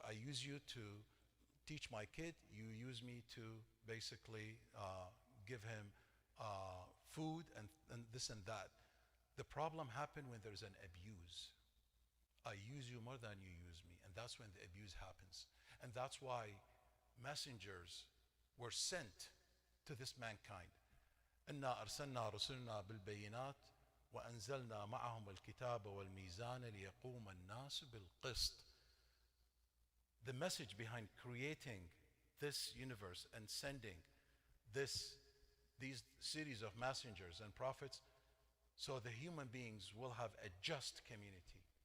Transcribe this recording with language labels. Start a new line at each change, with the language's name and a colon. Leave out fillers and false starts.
English: I use you to teach my kid, you use me to basically give him food and this and that. The problem happened when there's an abuse. I use you more than you use me, and that's when the abuse happens. And that's why messengers were sent to this mankind.
Arabic: إنا أرسلنا رسلنا بالبينات وأنزلنا معهم الكتاب والميزان ليقوم الناس بالقسط.
English: The message behind creating this universe and sending these series of messengers and prophets, so the human beings will have a just community.